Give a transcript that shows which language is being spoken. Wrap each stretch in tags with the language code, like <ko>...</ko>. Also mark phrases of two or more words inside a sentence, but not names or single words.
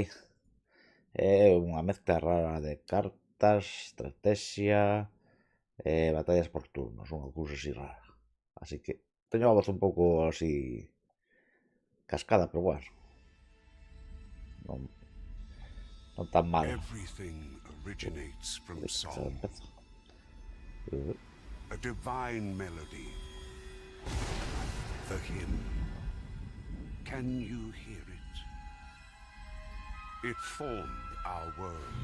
<gl>É unha mezcla rara de cartas, estrategia e batallas por turnos, unha cousa así rara. Así que teño a voz un pouco así cascada, pero bueno, non, non tan mal.</gl> <en>Everything originates from</en> <gl>Se</gl> <en>song,</en> <gl>empeza.</gl> <en>a divine melody. The hymn. Can you hear it? It formed our world.</en>